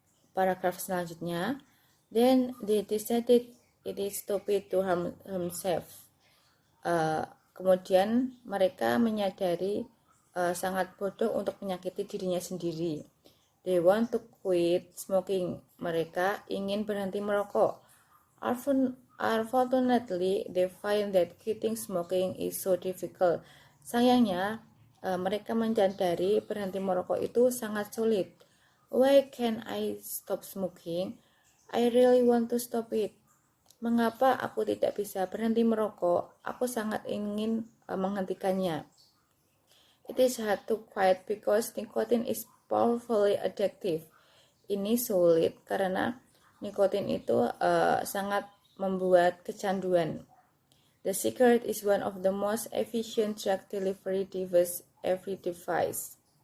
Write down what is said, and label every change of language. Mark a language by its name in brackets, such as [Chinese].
[Indonesian] Paragraf selanjutnya, [English] then they decided it is stupid to harm himself. [Indonesian] Kemudian mereka menyadari sangat bodoh untuk menyakiti dirinya sendiri. [English] They want to quit smoking. [Indonesian] Mereka ingin berhenti merokok. [English] Unfortunately, they find that quitting smoking is so difficult. [Indonesian] Sayangnya, mereka menyadari berhenti merokok itu sangat sulit. [English] Why can't I stop smoking? I really want to stop it. [Indonesian] Mengapa aku tidak bisa berhenti merokok? Aku sangat ingin menghentikannya. [English] It is hard to quit because nicotine is powerfully addictive. [Indonesian] Ini sulit karena nikotin itu sangat membuat kecanduan. [English] The cigarette is one of the most efficient drug delivery device every device.